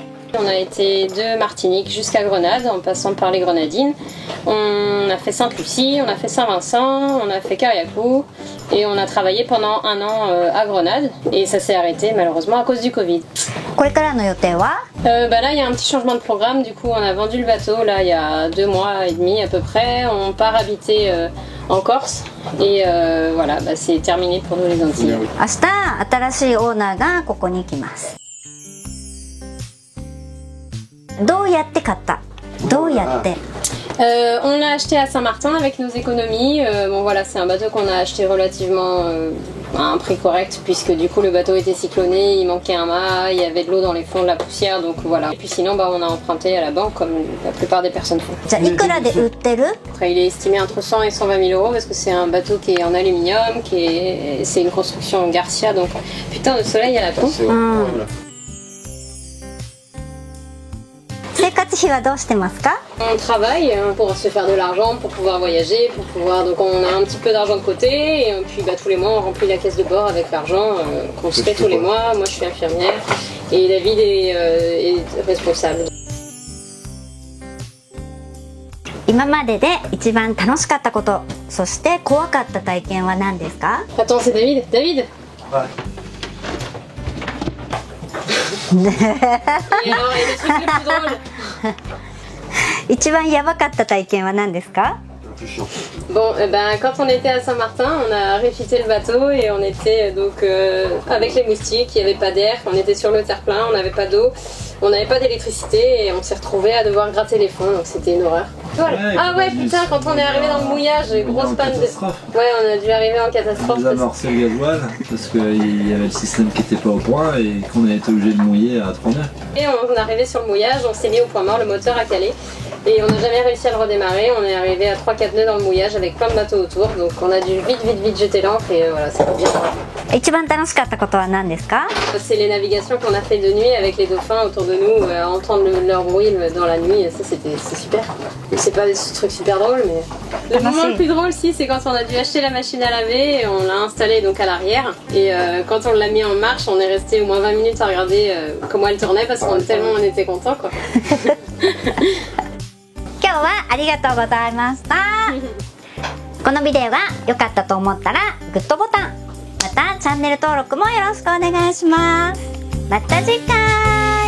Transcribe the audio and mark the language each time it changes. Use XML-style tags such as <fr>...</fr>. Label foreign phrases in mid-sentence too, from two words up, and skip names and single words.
<fr>On a été de Martinique jusqu'à Grenade en passant par les Grenadines. On a fait Sainte-Lucie, on a fait Saint-Vincent, on a fait Carriacou et on a travaillé pendant un an à Grenade et ça s'est arrêté malheureusement à cause du Covid.</fr> <ja>これからの予定は？</ja> <fr>Là il y a un petit changement de programme, du coup on a vendu le bateau là il y a 2 mois et demi à peu près. On part habiter en Corse et voilà, c'est terminé pour nous les Antilles.</fr> <ja>明日新しいオーナーがここに来ます。どうやって買った？どうやって？</ja> <fr>On l'a acheté à Saint-Martin avec nos économies. Bon voilà, c'est un bateau qu'on a acheté relativement à un prix correct puisque du coup le bateau était cycloné, il manquait un mât, il y avait de l'eau dans les fonds, de la poussière, donc voilà. Et puis sinon on a emprunté à la banque comme la plupart des personnes font.</fr> <ja>じゃあいくらで売ってる？</ja> <fr>Après, il est estimé entre 100 et 120 000 euros parce que c'est un bateau qui est en aluminium, c'est une construction Garcia, donc putain de soleil à la con.</fr> <ja>生活費はどうしてますか？</ja> <fr>On travaille pour se faire de l'argent, pour pouvoir voyager, pour pouvoir... Donc on a un petit peu d'argent de côté et puis tous les mois on remplit la caisse de bord avec l'argent qu'on se fait tous les mois. Moi je suis infirmière et David est responsable.</fr> <ja>今までで一番楽しかったこと、そして怖かった体験は何ですか？</ja> <fr>Attends, c'est David. David. Ouais. Et alors, et le truc le plus drôle.</fr> <ja>一番やばかった体験は何ですか？</ja> <fr>Bon, quand on était à Saint-Martin, on a réfité le bateau et on était donc avec les moustiques, il n'y avait pas d'air, on était sur le terre-plein, on n'avait pas d'eau, on n'avait pas d'électricité et on s'est retrouvés à devoir gratter les fonds, donc c'était une horreur. Ouais, ah ouais, putain, quand on est arrivé dans le mouillage, grosse panne de... Ouais, on a dû arriver en catastrophe. On a amorcé le gasoil parce qu'il y avait le système qui n'était pas au point et qu'on a été obligé de mouiller à 3 mètres. Et on est arrivé sur le mouillage, on s'est mis au point mort, le moteur a calé. Et on n'a jamais réussi à le redémarrer, on est arrivé à 3-4 nœuds dans le mouillage avec plein de bateaux autour, donc on a dû vite jeter l'ancre et voilà, c'est pas bien.</fr> <ja>一番楽しかったことは何ですか？</ja> <fr>C'est les navigations qu'on a fait de nuit avec les dauphins autour de nous, entendre leur bruit dans la nuit, ça c'est super. C'est pas des trucs super drôles, mais le moment le plus drôle si, c'est quand on a dû acheter la machine à laver, et on l'a installée donc à l'arrière et quand on l'a mis en marche, on est resté au moins 20 minutes à regarder comment elle tournait parce qu'on tellement on était contents quoi.</fr> <ja>今日はありがとうございました。このビデオが良かったと思ったらグッドボタン、またチャンネル登録もよろしくお願いします。また次回。</ja>